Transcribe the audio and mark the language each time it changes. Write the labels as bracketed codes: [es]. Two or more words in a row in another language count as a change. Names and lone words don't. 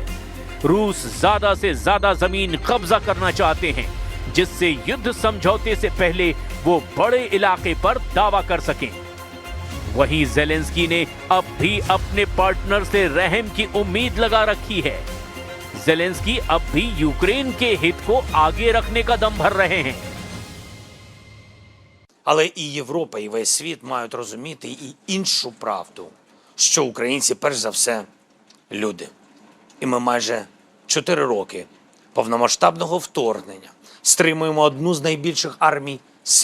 [hi] रूस ज्यादा से ज्यादा जमीन कब्जा करना चाहते हैं, जिससे युद्ध समझौते से पहले वो बड़े इलाके पर दावा कर सकें। वहीं ज़ेलेंस्की ने अब भी अपने पार्टनर से रहम की उम्मीद लगा रखी है। ज़ेलेंस्की अब भी यूक्रेन के हित को आगे रखने का दम भर रहे हैं। [uk] Але і Європа, і весь світ мають розуміти і іншу правду, що українці, перш за все, люди. І ми майже 4 роки повномасштабного вторгнення стримуємо одну з найбільших армій світу.